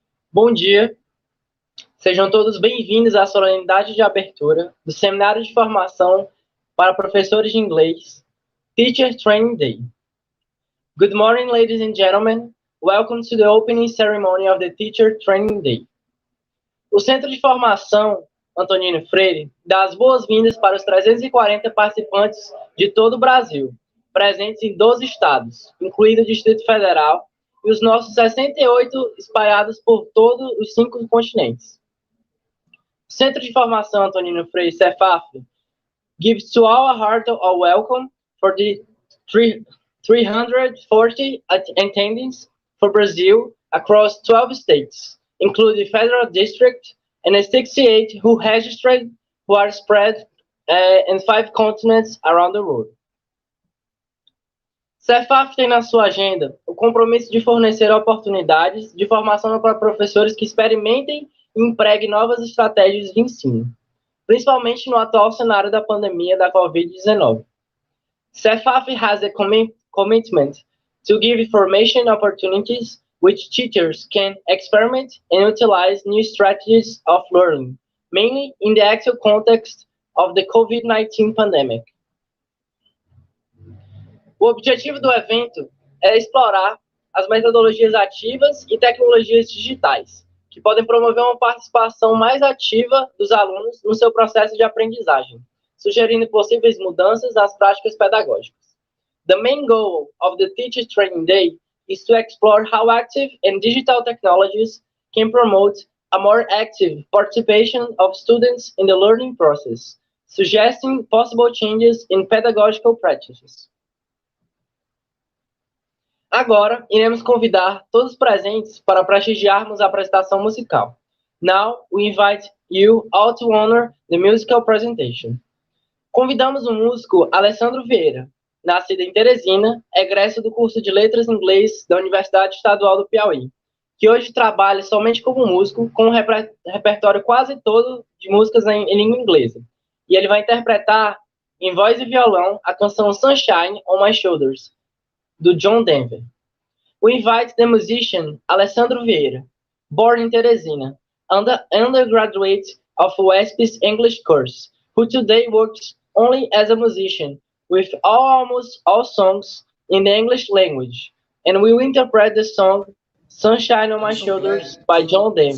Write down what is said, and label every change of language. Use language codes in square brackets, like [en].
[pt] Bom dia, sejam todos bem-vindos à solenidade de abertura do Seminário de Formação para Professores de Inglês, [en] Teacher Training Day. Good morning, ladies and gentlemen. Welcome to the opening ceremony of the Teacher Training Day. [pt] O Centro de Formação Antonino Freire dá as boas-vindas para os 340 participantes de todo o Brasil, presentes em 12 estados, incluído o Distrito Federal, e os nossos 68 espalhados por todos os 5 continentes. [en] O Centro de Formação Antonino Freire, Self-Efficacy, gives to all a hearty welcome for the 340 attendees for Brazil across 12 states, including the Federal District, and 68 who registered, who are spread in 5 continents around the world. [pt] Cefaf tem na sua agenda o compromisso de fornecer oportunidades de formação para professores que experimentem e empreguem novas estratégias de ensino, principalmente no atual cenário da pandemia da Covid-19. [en] Cefaf has a commitment to give formation opportunities which teachers can experiment and utilize new strategies of learning, mainly in the actual context of the COVID-19 pandemic. [pt] O objetivo do evento é explorar as metodologias ativas e tecnologias digitais, que podem promover uma participação mais ativa dos alunos no seu processo de aprendizagem, sugerindo possíveis mudanças nas práticas pedagógicas. [en] The main goal of the Teacher Training Day is to explore how active and digital technologies can promote a more active participation of students in the learning process, suggesting possible changes in pedagogical practices. [pt] Agora, iremos convidar todos os presentes para prestigiarmos a apresentação musical. [en] Now, we invite you all to honor the musical presentation. [pt] Convidamos o músico Alessandro Vieira, nascido em Teresina, egresso do curso de Letras em Inglês da Universidade Estadual do Piauí, que hoje trabalha somente como músico, com um repertório quase todo de músicas em língua inglesa. E ele vai interpretar, em voz e violão, a canção Sunshine on My Shoulders, do John Denver. [en] We invite the musician Alessandro Vieira, born in Teresina, undergraduate of UESP's English course, who today works only as a musician, with almost all songs in the English language, and will interpret the song Sunshine on My Shoulders by John Denver.